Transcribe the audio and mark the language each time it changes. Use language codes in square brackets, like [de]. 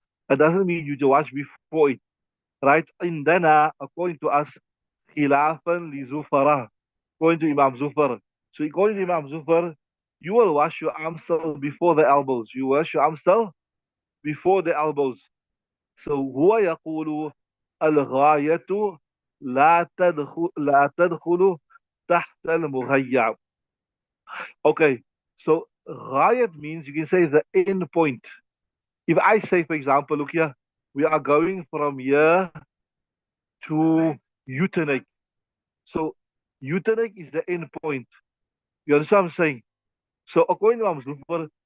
[en] It doesn't mean you to wash before it, right? Indana, according to us, [ar] khilafan li Zufara, [en] according to Imam Zufar. So according to Imam Zufar, you will wash your arms still before the elbows. You wash your arms still before the elbows. So [ar] هو يقول الغاية لا تدخل تحت المغيّع. [en] Okay, so ghayat means you can say the end point. If I say, for example, look here, we are going from here to Utenek. So Utenek is the end point. You understand what I'm saying? So according to Imam Zufar,